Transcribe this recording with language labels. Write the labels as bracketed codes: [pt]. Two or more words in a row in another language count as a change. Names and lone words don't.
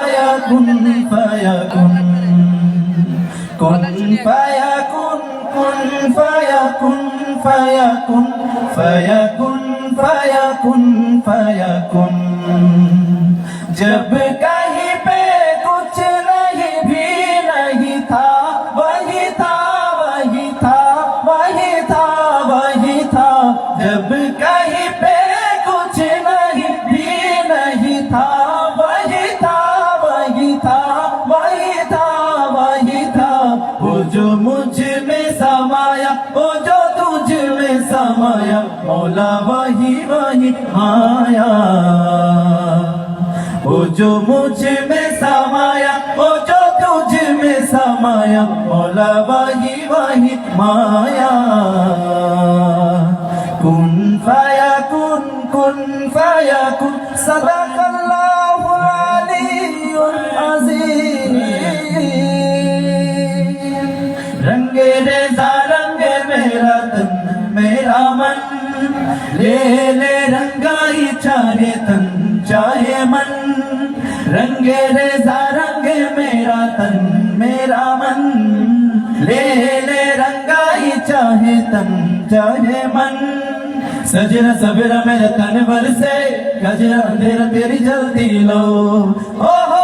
[ar] فيكون فيكون كن فيكون كن فيكون فيكون فيكون فيكون فيكون [hi] जब कहीं पे कुछ नहीं भी नहीं था वही था वही था वही था वही था जब कहीं पे कुछ नहीं भी नहीं था वही था वही था वही था वही था वो जो मुझ में समाया वो जो तुझ में समाया मौला वही वही आया वो जो मुझ में समाया वो जो तुझ में समाया मौला वही वही माया [ar] كن فيكون صدق الله العلي العظيم [hi] रंगे रेज़ा रंगे मेरा तन मेरा मन ले ले रंगाई चाहे तन चाहे मन रंगे रेज़ा रंगे मेरा तन मेरा मन ले ले रंगाई चाहे तन चाहे मन सजरा सबेरा मेरे तन भर से गजरा अंधेरा तेरी जल्दी लो हो